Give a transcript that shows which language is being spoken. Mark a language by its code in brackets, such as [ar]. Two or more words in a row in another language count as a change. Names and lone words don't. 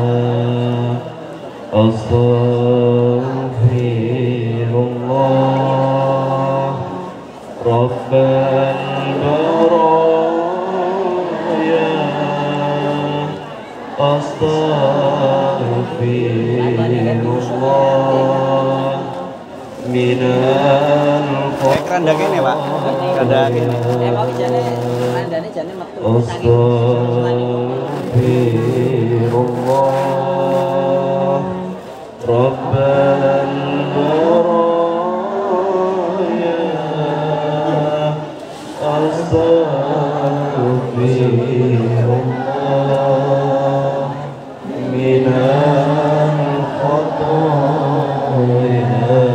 [ar] أستغفر الله رب البرايا. أستغفر الله من [jv] keranda kene Pak, keranda kene. Emang jane kerandane jane metu. [ar] أستغفر الله رب البرايا. أستغفر الله من الخطايا.